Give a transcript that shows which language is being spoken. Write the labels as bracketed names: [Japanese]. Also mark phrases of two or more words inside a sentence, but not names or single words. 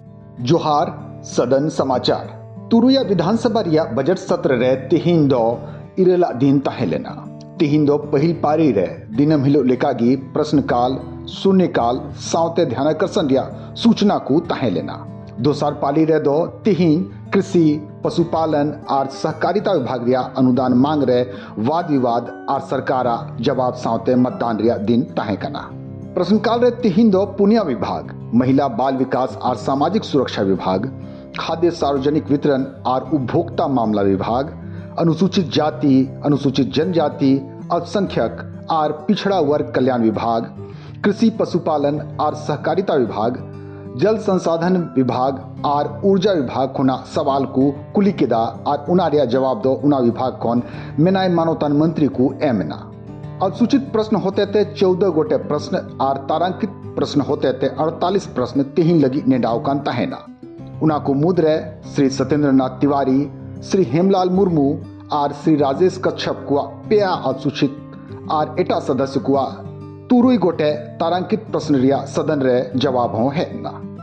[Santali] जोहार सदन समाचार तुरुया विधानसभा रिया बजट सत्र रे तिहिन दो इरेला दिन ताहेलेना तिहिन दो पहिल पारी रे दिनम हिलो लेकागी प्रश्नकाल शून्यकाल सावते ध्यानाकर्षण रिया सूचना को ताहेलेना दोसार पाली रे दो तिहिन कृषि पशुपालन और सहकारिता विभाग रिया अनुदान मांग रे [Hindi] वाद विवाद और [Santali] सरकारा जवाब सावते मतदान रिया दिन ताहेकना प्रश्नकाल रे तिहिन दो पुनिया विभाग महिला बाल विकास और सामाजिक सुरक्षा विभाग खाद्य सार्वजनिक वितरण और उपभोक्ता मामला विभाग अनुसूचित जाति अनुसूचित जनजाति अल्पसंख्यक और पिछड़ा वर्ग कल्याण विभाग कृषि पशुपालन और सहकारिता विभाग जल संसाधन विभाग और ऊर्जा विभाग खुना सवाल को कुलिकेदा और उनारिया जवाब दो उना विभाग कौन मेनाय मानवतान मंत्री को एमना [Hindi] अनुसूचित प्रश्न होते थे 14 गोटे प्रश्न और तारांकित प्रश्न होते थे 48 प्रश्न [Santali] तिहिन लगी नेडावकान ताहेना उना को मुद्रे श्री सत्येंद्र नाथ तिवारी श्री हेमलाल मुर्मू और श्री राजेश कच्छप कुआ पेया अनुसूचित और एटा सदस्य कुआ तुरुई गोटे तारांकित प्रश्न रिया सदन रे जवाब हो है ना।